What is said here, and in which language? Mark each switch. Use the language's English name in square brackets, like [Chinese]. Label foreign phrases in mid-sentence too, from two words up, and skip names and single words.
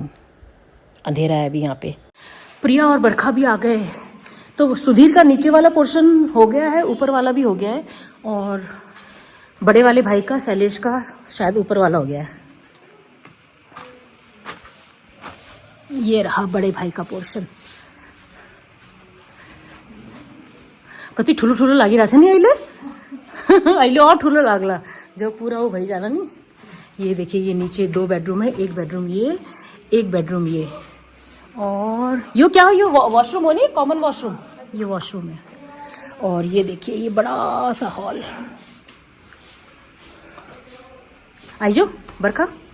[Hindi] अंधेरा है अभी यहाँ पे। प्रिया और बरखा भी आ गए। तो सुधीर का नीचे वाला पोर्शन हो गया है, ऊपर वाला भी हो गया है। और बड़े वाले भाई का, शैलेश का, शायद ऊपर वाला हो गया है। ये रहा बड़े भाई का पोर्शन। [Nepali] कति ठुलो ठुलो लागिरहेछ नि अहिले। अहिले और ठुलो लाग्ला जब पूरा वो भई जाला नि। [Hindi] ये देखिए ये नीचे 2 बेडरूम है, एक बेडरूम ये, एक बेडरूम ये। और यो क्या हो, ये वॉशरूम हो नहीं, कॉमन वॉशरूम, ये वॉशरूम है। और ये देखिए ये बड़ा सा हॉल। आई जाओ बरखा।